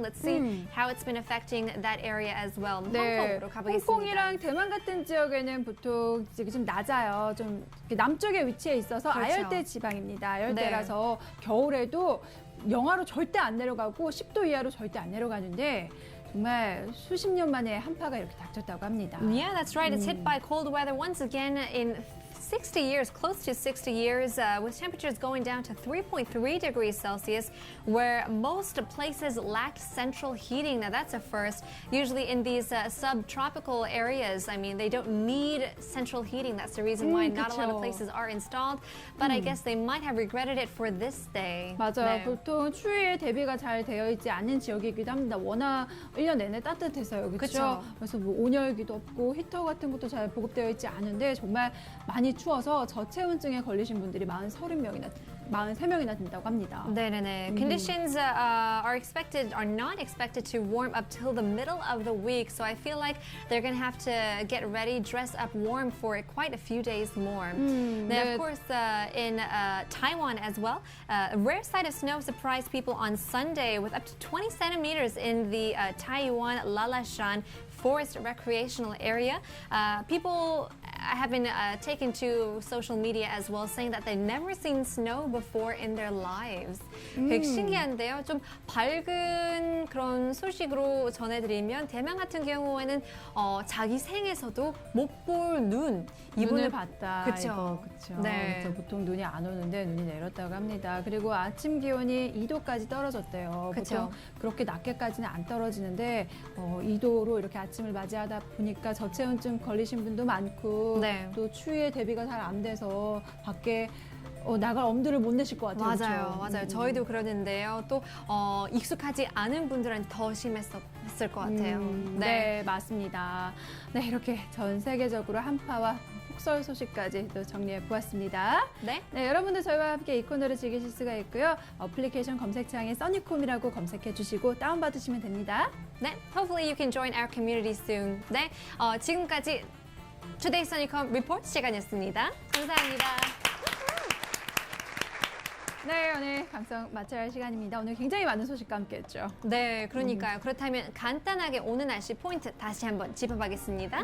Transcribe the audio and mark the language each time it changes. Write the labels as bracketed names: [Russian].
[English] Let's see how it's been affecting that area as well. [Korean] 네, 홍콩으로 가보겠습니다. 홍콩이랑 대만 같은 지역에는 보통 좀 낮아요. 좀 남쪽에 위치해 있어서 그렇죠. 아열대 지방입니다. 아열대라서 겨울에도 영하로 절대 안 내려가고 10도 이하로 절대 안 내려가는데 정말 수십 년 만에 한파가 이렇게 닥쳤다고 합니다. [English] Yeah, that's right. It's hit by cold weather once again in 60 years, close to 60 years, with temperatures going down to 3.3 degrees Celsius, where most places lacked central heating. Now, that's a first. Usually in these subtropical areas, I mean, they don't need central heating. That's the reason why not a lot of [Korean] 그쵸. [English] places are installed. But I guess they might have regretted it for this day. [Korean] 맞아요. 네. 보통 추위에 대비가 잘 되어 있지 않은 지역이기도 합니다. 워낙 1년 내내 따뜻해서요. 그렇죠? 그쵸. 그래서 뭐 온열기도 없고 히터 같은 것도 잘 보급되어 있지 않은데 정말 많이 추워서 저체온증에 걸리신 분들이 43명이나 된다고 합니다. 네네네. [English] Conditions are not expected to warm up till the middle of the week. So I feel like they're going to have to get ready, dress up warm for quite a few days more. Now, [Korean] 네. [English] of course, in Taiwan as well, a rare sight of snow surprised people on Sunday with up to 20 centimeters in the Taiwan Lalashan Forest Recreational Area. People have been taken to social media as well, saying that they've never seen snow before in their lives. [Korean] 되게 신기한데요. 좀 밝은 그런 소식으로 전해드리면 대만 같은 경우에는 자기 생에서도 못 볼 눈, 눈을 봤다. 그쵸. 이거, 그쵸. 네. 그래서 보통 눈이 안 오는데 눈이 내렸다고 합니다. 그리고 아침 기온이 2도까지 떨어졌대요. 그쵸. 보통 그렇게 낮게까지는 안 떨어지는데 2도로 이렇게 아침을 맞이하다 보니까 저체온증 걸리신 분도 많고 네. 또 추위에 대비가 잘 안 돼서 밖에 나갈 엄두를 못 내실 것 같아요. 맞아요, 그쵸? 맞아요. 저희도 그러는데요. 또 익숙하지 않은 분들은 더 심했을 것 같아요. 네, 맞습니다. 네, 이렇게 전 세계적으로 한파와 폭설 소식까지 또 정리해 보았습니다. 네. 네, 여러분도 저희와 함께 이 코너를 즐기실 수가 있고요. 어플리케이션 검색창에 써니콤이라고 검색해 주시고 다운받으시면 됩니다. [English] 네, hopefully you can join our community soon. [Korean] 네, 지금까지 Today Sunnycom Report 시간이었습니다. 감사합니다. 네, 오늘 감성 마쳐야 할 시간입니다. 오늘 굉장히 많은 소식과 함께했죠. 네, 그러니까요. 그렇다면 간단하게 오늘 날씨 포인트 다시 한번 짚어보겠습니다.